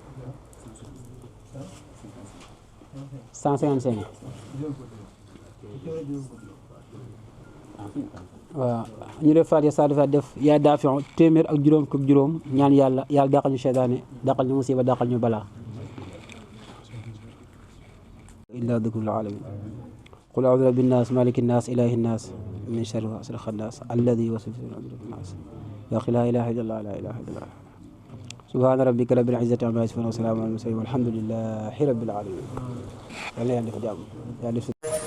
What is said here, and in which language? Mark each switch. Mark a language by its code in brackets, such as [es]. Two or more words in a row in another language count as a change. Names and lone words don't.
[wo] 155 waaw ñu def Faatiha saa defaat def yaa daafi téeméer ak juróom fukk juróom ñaan yàlla dàqal ñu seytaane dàqal ñu musiba dàqal ñu balaa [ar] إلا ذكر العالمين قل أعوذ برب الناس ملك الناس إله الناس من شر غاسق خناس الذي يوسوس في صدور الناس لا إله إلا الله لا إله إلا الله سبحان ربك رب العزة عما يصفون وسلام على المرسلين والحمد لله رب العالمين [wo] yàlla def jàmm